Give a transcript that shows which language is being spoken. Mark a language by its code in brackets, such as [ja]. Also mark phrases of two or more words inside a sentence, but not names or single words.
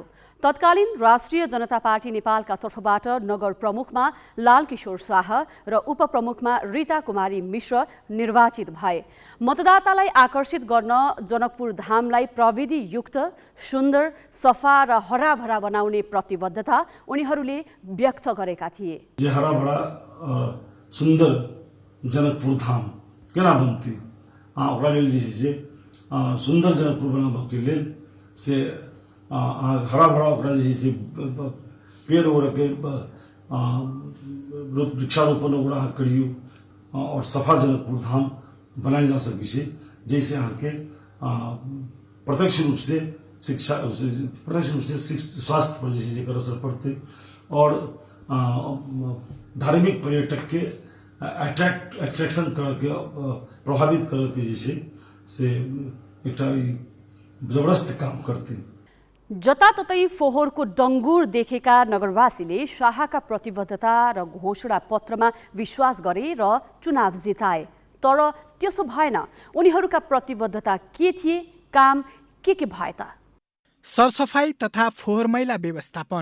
[ne] तत्कालीन राष्ट्रिय जनता पार्टी नेपालका तर्फबाट नगर प्रमुखमा लालकिशोर शाह र उपप्रमुखमा रीता कुमारी मिश्र निर्वाचित भए। मतदातालाई आकर्षित गर्न जनकपुर धामलाई प्रविधियुक्त, सुन्दर, सफा र हराभरा बनाउने प्रतिबद्धता उनीहरूले व्यक्त गरेका थिए। [mai] हराभरा सुन्दर जनकपुर धाम केना बनती ओकरा लेल जे छै सुन्दर जनकपुर बनाबऽ के लेल से हरा भरा ओकरा जे छै पेड़ ओकरा के वृक्षारोपण ओकरा करियो और सफा जनकपुर धाम बनायल जा सकै छै, जैसे अहाँके प्रत्यक्ष रूप से स्वास्थ्य पर जैसे जेकर असर पड़ते और धार्मिक पर्यटक के एट्रैक्शन करके प्रभावित करके जैसे से एक जबरदस्त काम करते। [ne] जताततै फोहोरको डङ्गुर देखेका नगरवासीले शाहका प्रतिबद्धता र घोषणा पत्रमा विश्वास गरे र चुनाव जिताए। तर त्यसो भएन। उनीहरूका प्रतिबद्धता के थिए, काम के भए त? सरसफाई तथा फोहोर मैला व्यवस्थापन।